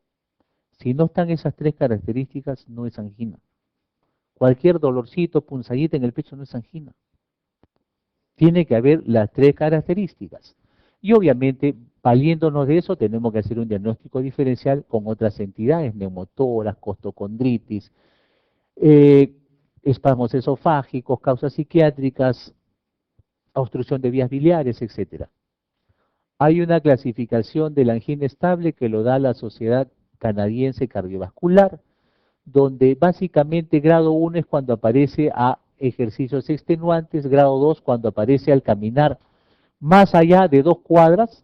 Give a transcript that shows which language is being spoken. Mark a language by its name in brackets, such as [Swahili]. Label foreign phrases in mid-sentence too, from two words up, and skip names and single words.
[Spanish] Si no están esas tres características, no es angina. Cualquier dolorcito, punzadita en el pecho no es angina. Tiene que haber las tres características. Y obviamente, valiéndonos de eso, tenemos que hacer un diagnóstico diferencial con otras entidades, neumotoras, costocondritis, eh, espasmos esofágicos, causas psiquiátricas, obstrucción de vías biliares, etcétera. Hay una clasificación de la angina estable que lo da la Sociedad Canadiense Cardiovascular, donde básicamente grado 1 es cuando aparece a ejercicios extenuantes, grado 2 cuando aparece al caminar más allá de 2 cuadras.